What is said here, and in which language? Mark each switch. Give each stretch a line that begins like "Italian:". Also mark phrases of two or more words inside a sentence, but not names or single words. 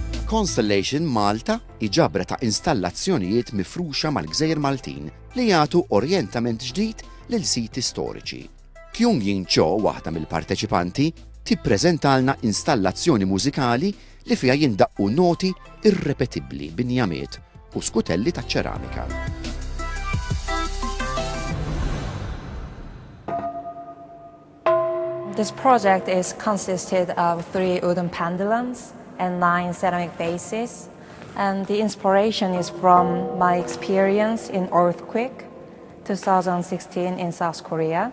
Maltese: Constellation Malta iġabra ta' installazzjonijiet mifruxa mal-Gżejjer Maltin li jagħtu orjentament ġdid lil siti storiċi. Kyung-Jin Cho, waħda mill-parteċipanti, tippreżentalna installazzjoni mużikali li fiha jindaqqu noti irrepetibbli b'injamiet u skutelli ta' ċeramika.
English: This project is consisted of 3 wooden pendulums and 9 ceramic vases, and the inspiration is from my experience in earthquake 2016 in South Korea.